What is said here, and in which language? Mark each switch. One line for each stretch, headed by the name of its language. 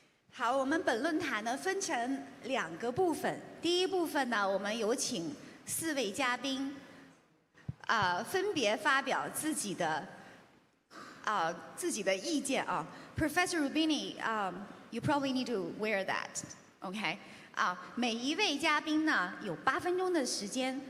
Chinese: 好，我们本论坛呢分成2个部分。第一部分呢，我们有请4位嘉宾，分别发表自己的意见啊。
English: Professor Roubini, you probably need to wear that, OK？
Chinese: 每一位嘉宾呢有8分钟的时间。